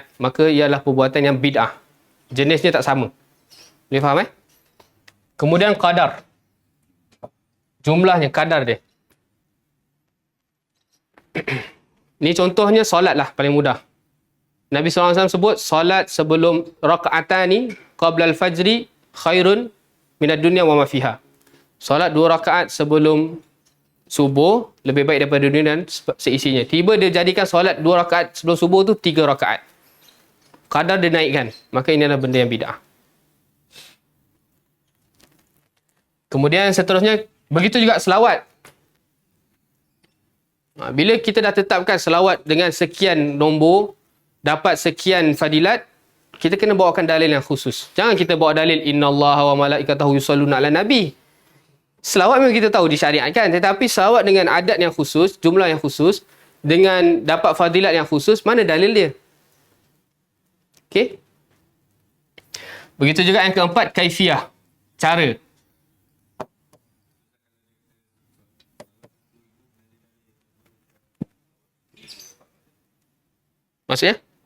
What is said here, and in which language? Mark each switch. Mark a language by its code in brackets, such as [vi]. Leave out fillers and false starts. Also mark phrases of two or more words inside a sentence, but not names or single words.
[ms] Maka ialah perbuatan yang bid'ah. Jenisnya tak sama. Boleh faham Kemudian qadar. Jumlahnya, kadar dia. Ni contohnya solat lah, paling mudah. Nabi SAW sebut, solat sebelum [ar] ركعتا قبل الفجر خير من الدنيا وما فيها. [ms] Solat 2 rakaat sebelum subuh lebih baik daripada dunia dan seisinya. Tiba dia jadikan solat 2 rakaat sebelum subuh tu 3 rakaat. Kadar dia naikkan. Maka ini adalah benda yang bid'ah. Kemudian seterusnya, begitu juga selawat. Bila kita dah tetapkan selawat dengan sekian nombor, dapat sekian fadilat, kita kena bawakan dalil yang khusus. Jangan kita bawa dalil [ar] إن الله وملائكته يصلون على النبي. [ms] Selawat memang kita tahu disyariatkan, tetapi selawat dengan adat yang khusus, jumlah yang khusus, dengan dapat fadilat yang khusus, mana dalil dia? Okey. Begitu juga yang keempat, kaifiyah, cara. Maksudnya?